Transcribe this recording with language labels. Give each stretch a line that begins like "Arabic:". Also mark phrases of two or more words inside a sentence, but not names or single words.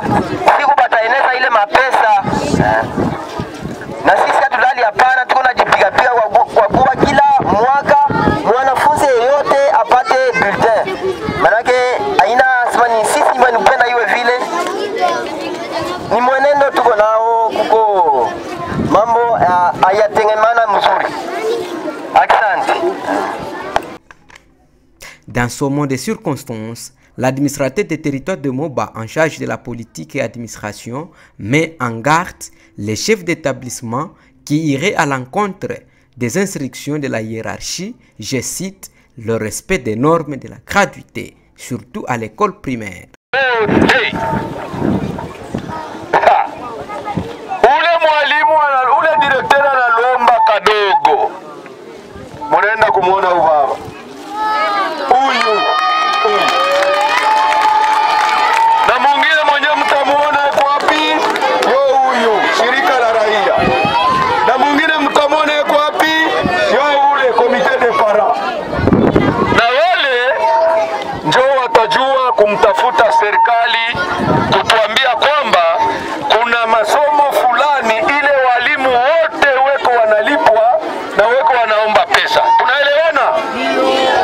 Swahili: Siku bataeneza ile mapesa. Na sisi hatulali hapana, tuko najipiga pia kwa kuwa kila mwaka mwanafunzi yeyote apate bulletin. Maana yake haina sema ni sisi ni kupenda iwe vile. Ni mwenendo tuko nao kuko mambo hayatengemana mzuri. Asante.
French: Dans ce moment de circonstances, l'administrateur des territoires de Moba en charge de la politique et administration met en garde les chefs d'établissement qui iraient à l'encontre des instructions de la hiérarchie, je cite, le respect des normes de la gratuité, surtout à l'école primaire. Hey.
Swahili: Ule mwalimu ule directeur analomba kadogo. Munaenda kumuona ubaba. Huyu. Na mwingine mwenye mtamuona yuko wapi? Yo huyu, shirika la raia. Na mwingine mtamuona yuko wapi? Yo ule
French: comité de parents.
Swahili: Na wale njoo watajua kumtafuta serikali kutuambia kwamba kuna masomo fulani ile walimu wote weko wanalipwa na weko wanaomba pesa. Tunaelewana?